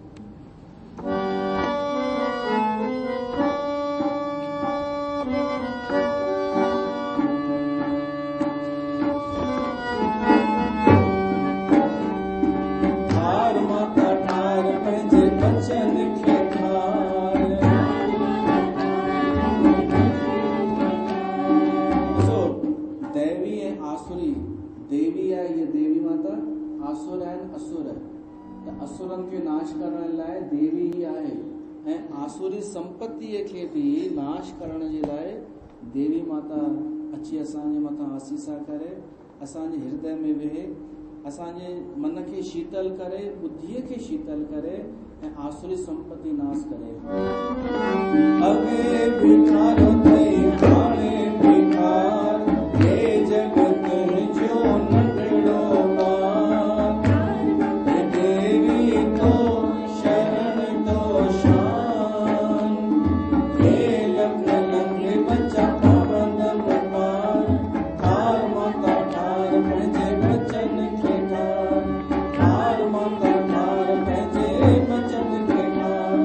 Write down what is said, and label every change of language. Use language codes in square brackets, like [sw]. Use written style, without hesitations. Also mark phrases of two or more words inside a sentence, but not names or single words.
[sd] ठार माता ठार पंहिंजे बचन खे ठार। दैवी ऐं आसुरी, देवी आहे हीअ देवी माता, आसुर आहिनि असुर। त असुरनि खे नाश करण लाइ देवी ही आहे ऐं आसुरी संपत्तीअ खे बि नाश करण जे लाइ देवी माता अची असांजे मथां आसीसा करे, असांजे हृदय में वेहे, असांजे मन खे शीतल करे, बुद्धीअ खे शीतल करे ऐं आसुरी संपत्ति नाश करे। अॻे भिखारो थई हाणे भिखार, हे जगत जो नंढड़ो ॿार, हे देवी तो शरण तो शान, हे लख लख बच्चा पाबंद पार। ठार माता ठार पंहिंजे बचन खे ठार, ठार माता ठार पंहिंजे बचन खे ठार।